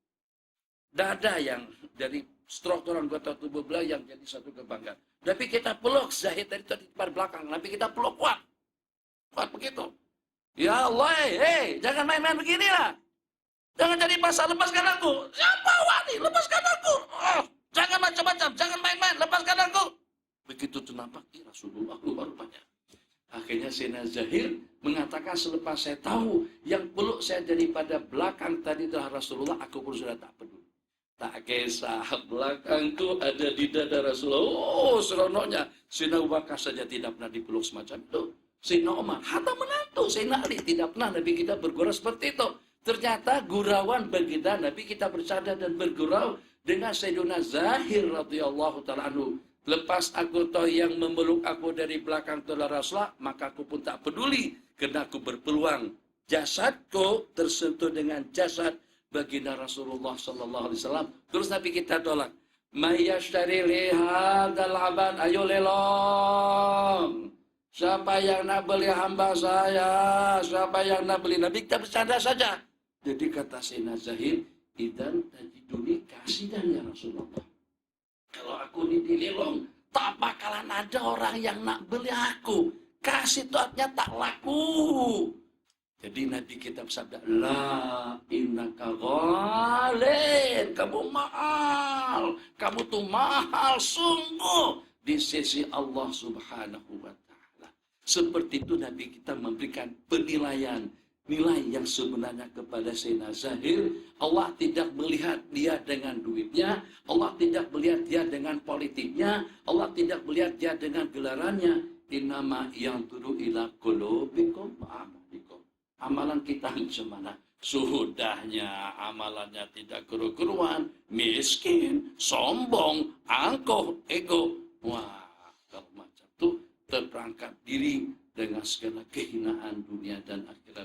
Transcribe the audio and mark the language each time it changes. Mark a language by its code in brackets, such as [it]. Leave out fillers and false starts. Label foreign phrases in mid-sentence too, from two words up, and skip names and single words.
[ms] Dada yang dari struktur anggota tubuh beliau yang jadi satu kebanggaan. Tapi kita peluk Zahid dari tadi pada belakang. Tapi kita peluk kuat begitu. [ar] يا الله, [ms] jangan main-main begini lah. Jangan jadi pasal, lepaskan aku. Siapa wani? Lepaskan aku. Oh, jangan macam-macam, jangan main-main, lepaskan aku. Begitu nampak Rasulullah keluar rupanya. Akhirnya Sayyidina Zahir mengatakan selepas saya tahu yang peluk saya daripada belakang tadi adalah Rasulullah, aku pun sudah tak peduli. Tak kisah belakangku ada di dada Rasulullah. Oh, seronoknya. Sayyidina Abu Bakar saja tidak pernah dipeluk semacam itu. Sayyidina Umar, hatta menantu. Sayyidina Ali tidak pernah Nabi kita bergurau seperti itu. Ternyata gurauan bagi kita, Nabi kita bercanda dan bergurau dengan Sayyidina Zahir [ar] رضي الله تعالى عنه. [ms] Lepas aku tahu yang memeluk aku dari belakang adalah Rasulullah, maka aku pun tak peduli. Karena aku berpeluang jasadku tersentuh dengan jasad baginda Rasulullah [ar] صلى الله عليه وسلم. [ms] Terus Nabi kita tolak, [ar] "من يشتري لي هذا العبد, [ms] ayo lelong. Siapa yang nak beli hamba saya? Siapa yang nak beli?" Nabi kita bercanda saja. Jadi kata Sayyidina Zahir, [ar] "إذن تجدني كاسدا يا رسول الله." [ms] Kalau aku dilelong, tak bakalan ada orang yang nak beli aku. Kasih itu artinya tak laku. Jadi Nabi kita bersabda, [ar] لا إنك غال, [ms] kamu mahal, kamu tuh mahal sungguh di sisi Allah [ar] سبحانه وتعالى. [ms] Seperti itu Nabi kita memberikan penilaian, nilai yang sebenarnya kepada Sayyidina Zahir. Allah tidak melihat dia dengan duitnya, Allah tidak melihat dia dengan politiknya, Allah tidak melihat dia dengan gelarannya. Innama yanzuru ila qulubikum wa amalikum. Amalan kita macam mana? Sudahnya amalannya tidak keru-keruan, miskin, sombong, angkuh, ego. Wah, kalau macam itu terperangkap diri dengan segala kehinaan dunia dan akhirat.